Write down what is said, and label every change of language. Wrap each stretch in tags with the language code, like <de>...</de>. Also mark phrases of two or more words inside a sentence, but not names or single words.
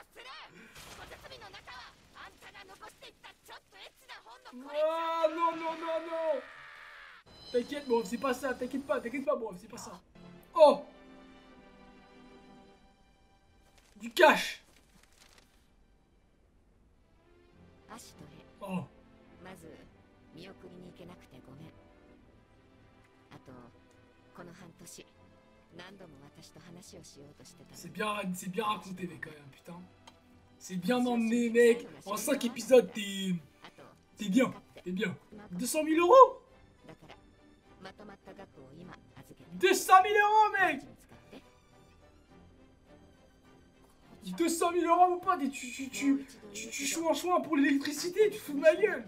<fr>Oh, non, non, non, non. T'inquiète, bon, c'est pas ça. T'inquiète pas, bon, c'est pas ça. Oh. Du cash.</fr> <ja>行けなくてごめん。あとこの半年何度も私と話をしようとしてた。</ja> <fr>C'est bien raconté, mec, quand même, putain. C'est bien emmené, mec. En 5 épisodes, t'es bien. T'es bien. 200 000 euros 200 000 euros, mec 200 000 euros, mon pote, et tu joues en choix pour l'électricité, tu fous de ma gueule.</fr>